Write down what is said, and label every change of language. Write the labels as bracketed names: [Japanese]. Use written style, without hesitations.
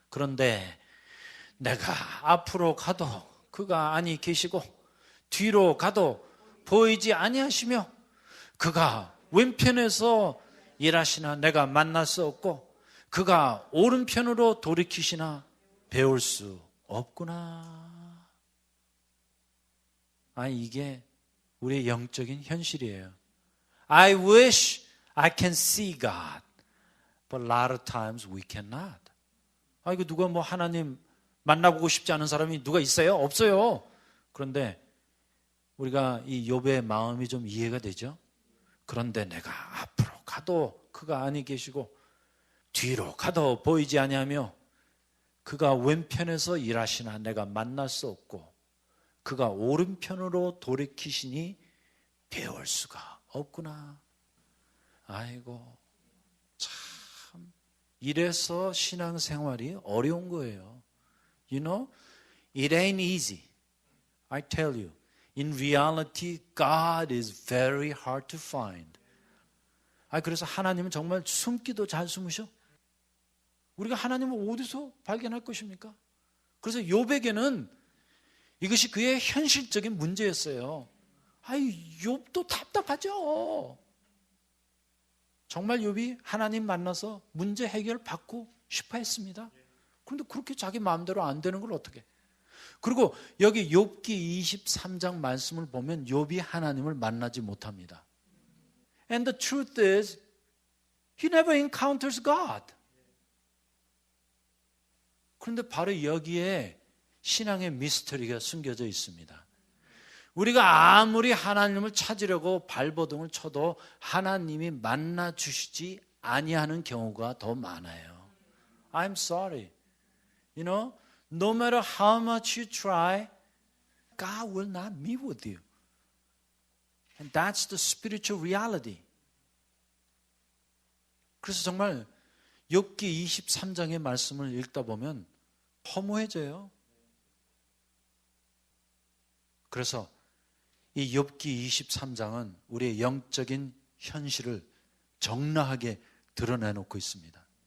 [Korean] 그런데 내가 앞으로 가도 그가 아니 계시고 뒤로 가도 보이지 아니하시며 그가 왼편에서 일하시나 내가 만날 수 없고 그가 오른편으로 돌이키시나 배울 수 없구나. 이게 우리의 영적인 현실이에요. [English] I wish I can see God, but a lot of times we cannot. [Korean] 이거 누가 뭐 하나님 만나보고 싶지 않은 사람이 누가 있어요? 없어요. 그런데 우리가 이 욥의 마음이 좀 이해가 되죠? 그런데 내가 앞으로 가도 그가 아니 계시고 뒤로 가도 보이지 아니하며 그가 왼편에서 일하시나 내가 만날 수 없고 그가 오른편으로 돌이키시니 배울 수가 없구나. 아이고, 참 이래서 신앙생활이 어려운 거예요. [English] You know, it ain't easy. I tell you, in reality, God is very hard to find. [Korean] 그래서 하나님은 정말 숨기도 잘 숨으셔. 우리가 하나님을 어디서 발견할 것입니까? 그래서 욥에게는 이것이 그의 현실적인 문제였어요. 욥도 답답하죠. 정말 욥이 하나님 만나서 문제 해결 받고 싶어 했습니다. 그런데 그렇게 자기 마음대로 안 되는 걸 어떻게? 그리고 여기 욥기 23장 말씀을 보면 욥이 하나님을 만나지 못합니다. [English] And the truth is, he never encounters God. [Korean] 그런데 바로 여기에 신앙의 미스터리가 숨겨져 있습니다. 우리가 아무리 하나님을 찾으려고 발버둥을 쳐도 하나님이 만나 주시지 아니하는 경우가 더 많아요. [English] I'm sorry. You know, no matter how much you try, God will not meet with you. And that's the spiritual reality. [Korean] 그래서 정말 욥기 23장의 말씀을 읽다 보면 허무해져요. 그래서 이 욥기 23장은 우리의 영적인 현실을 적나하게 드러내놓고 있습니다.